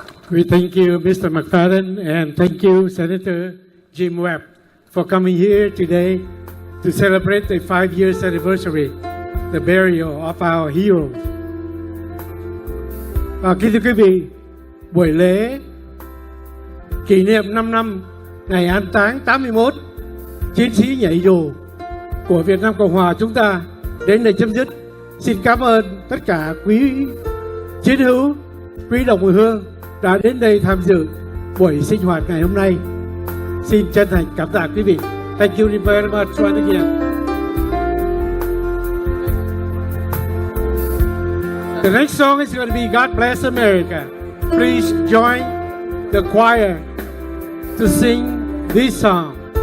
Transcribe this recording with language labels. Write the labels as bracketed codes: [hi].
[en] We thank you, Mr. McFadden, and thank you, Senator Jim Webb, for coming here today to celebrate the 5 years anniversary, the burial of our heroes. [vi] Kính thưa quý vị, buổi lễ kỷ niệm 5 năm ngày an táng 81 chiến sĩ nhảy dù của Việt Nam Cộng Hòa chúng ta đến đây chấm dứt. Xin cảm ơn tất cả quý chiến hữu, quý đồng hương đã đến đây tham dự buổi sinh hoạt ngày hôm nay. Xin chân thành cảm tạ quý vị. [en] Thank you very much once again. The next song is going to be God Bless America. Please join the choir to sing this song.